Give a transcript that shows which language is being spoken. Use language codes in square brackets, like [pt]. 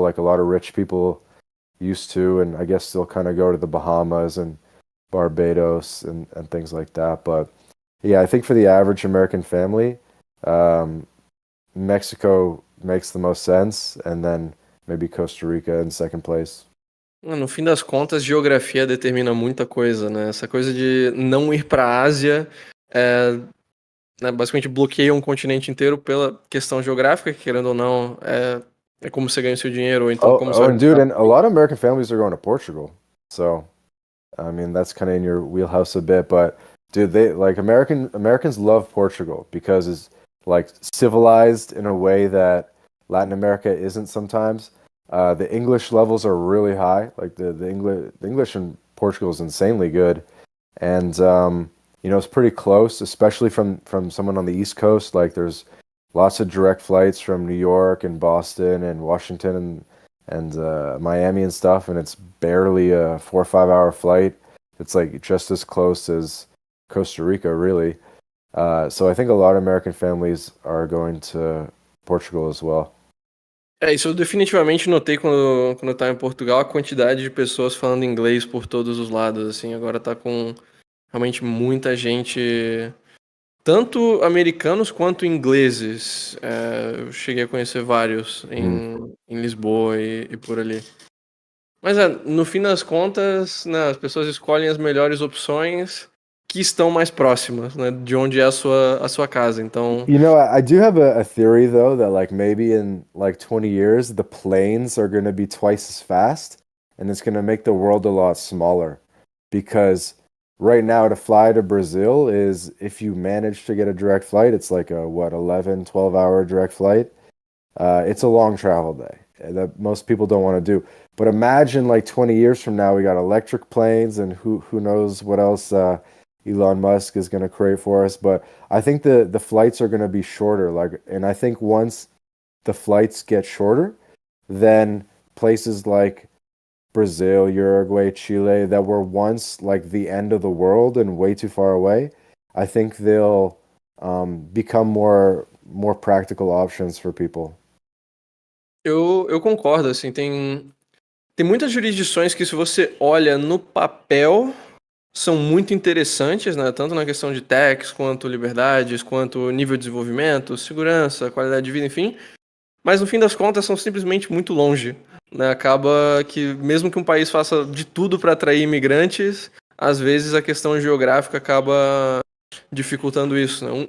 [en] Like a lot of rich people used to, and I guess still kind of go to the Bahamas and Barbados and things like that. But yeah, I think for the average American family, um, Mexico makes the most sense, and then maybe Costa Rica in second place. [pt] No fim das contas, geografia determina muita coisa, né? Essa coisa de não ir para a Ásia né, basicamente bloqueia um continente inteiro pela questão geográfica, que querendo ou não, é como você ganha o seu dinheiro, ou então como você vai [en] And dude, and a lot of American families are going to Portugal. So, I mean, that's kind of in your wheelhouse a bit, but dude, they like Americans love Portugal because it's like civilized in a way that Latin America isn't sometimes. The English levels are really high. Like the English in Portugal is insanely good, and you know, it's pretty close, especially from someone on the East Coast. Like there's lots of direct flights from New York and Boston and Washington and Miami and stuff, and it's barely a 4 or 5 hour flight. It's like just as close as Costa Rica, really. So I think a lot of American families are going to Portugal as well. [pt] Isso eu definitivamente notei quando eu tava em Portugal, a quantidade de pessoas falando inglês por todos os lados, assim, agora tá com realmente muita gente, tanto americanos quanto ingleses. Eu cheguei a conhecer vários em Lisboa e por ali. Mas no fim das contas, né, as pessoas escolhem as melhores opções que estão mais próximas, né, de onde é a sua casa. Então, [en] You know, I do have a theory though that like maybe in like 20 years the planes are going to be twice as fast and it's going to make the world a lot smaller because right now to fly to Brazil is if you manage to get a direct flight, it's like a what 11, 12 hour direct flight. It's a long travel day that most people don't want to do. But imagine like 20 years from now we got electric planes and who knows what else Elon Musk is going to create for us. But I think the flights are going to be shorter. Like, and I think once the flights get shorter, then places like Brazil, Uruguay, Chile, that were once like the end of the world and way too far away, I think they'll become more practical options for people. [pt] eu concordo, assim, tem muitas jurisdições que se você olha no papel são muito interessantes, né? Tanto na questão de tax, quanto liberdades, quanto nível de desenvolvimento, segurança, qualidade de vida, enfim. Mas no fim das contas são simplesmente muito longe, né? Acaba que mesmo que um país faça de tudo para atrair imigrantes, às vezes a questão geográfica acaba dificultando isso, né?